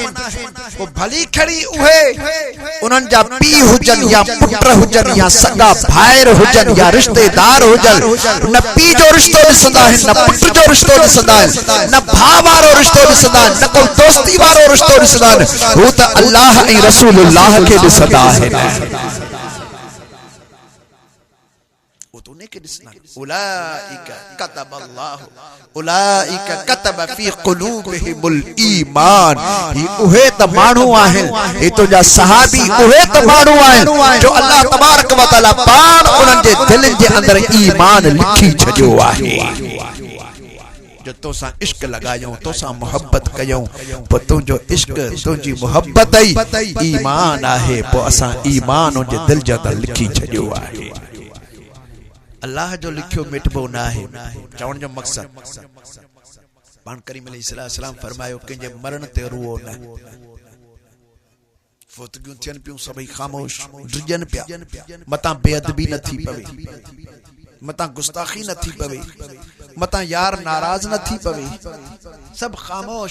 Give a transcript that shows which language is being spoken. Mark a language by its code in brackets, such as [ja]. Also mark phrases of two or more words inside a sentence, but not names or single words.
[sd] वो भली खड़ी उहे उन्हनि जा पीउ हुजनि या पुट हुजनि या सगा भाइर हुजनि या रिश्तेदार हुजनि, न पीउ जो रिश्तो ॾिसंदा आहिनि, न पुट जो रिश्तो ॾिसंदा आहिनि, न भाउ वारो रिश्तो ॾिसंदा आहिनि, न को दोस्ती वारो रिश्तो ॾिसंदा आहिनि। हू त अल्लाह ऐं रसूलुल्लाह खे ॾिसंदा आहिनि। [ar] أولئك كتب الله أولئك كتب في قلوبهم الإيمان. [sd] ही उहे त माण्हू आहिनि, ही तुंहिंजा सहाबी उहे त माण्हू आहिनि जो [ar] الله تبارك وتعالى [sd] पाण उन्हनि जे दिलनि जे अंदर ईमान लिखी छॾियो आहे। जो तोसां इश्क लगायूं, तोसां मोहब्बत कयूं, पोइ तुंहिंजो इश्क तुंहिंजी मोहब्बत ई ईमान आहे। पोइ असां ईमान उनजे दिल जे अंदर लिखी छॾियो आहे। अल्लाह जो लिखियो मिटबो ना है। चवण जो मकसद पान करीम अलैहिस्सलाम फरमायो कंहिंजे मरण ते रुओ न। फोतगियूं थियनि पियूं सभई ख़ामोश ड्रिजनि पिया, मतां बेअदबी न थी पवे, मतां गुस्ताखी न थी पवे, मतां यार नाराज न थी पवे, सब ख़ामोश।